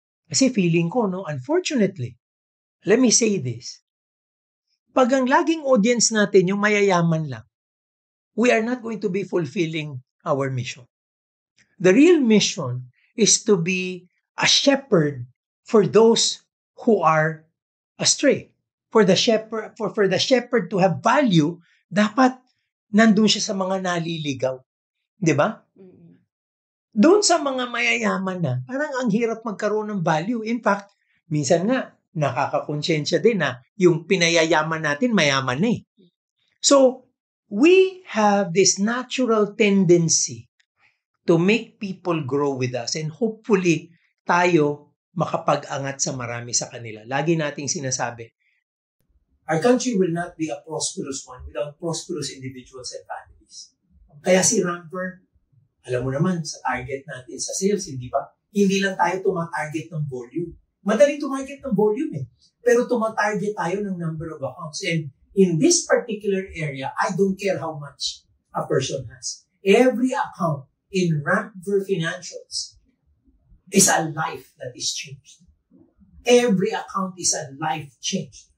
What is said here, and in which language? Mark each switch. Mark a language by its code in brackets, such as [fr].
[tl] Kasi feeling ko, [en] unfortunately, let me say this, [tl] pag ang laging audience natin yung mayayaman lang, [en] we are not going to be fulfilling our mission. The real mission is to be a shepherd for those who are astray. For the shepherd to have value, [tl] dapat nandun siya sa mga naliligaw. Di ba? Doon sa mga mayayaman na, parang ang hirap magkaroon ng value. In fact, minsan nga, nakakakonsensya din na yung pinayayaman natin mayaman na eh. [en] So, we have this natural tendency to make people grow with us and hopefully [tl] tayo makapag-angat sa marami sa kanila. Lagi nating sinasabi, [en] our country will not be a prosperous one without prosperous individuals and families. [tl] Kaya si Ramper, alam mo naman, sa target natin sa sales, hindi ba? Hindi lang tayo tumatarget ng volume. Madaling tumarget ng volume eh. Pero tumatarget tayo ng [en] number of accounts. And in this particular area, I don't care how much a person has. Every account in Ramper Financials is a life that is changed. Every account is a life changed.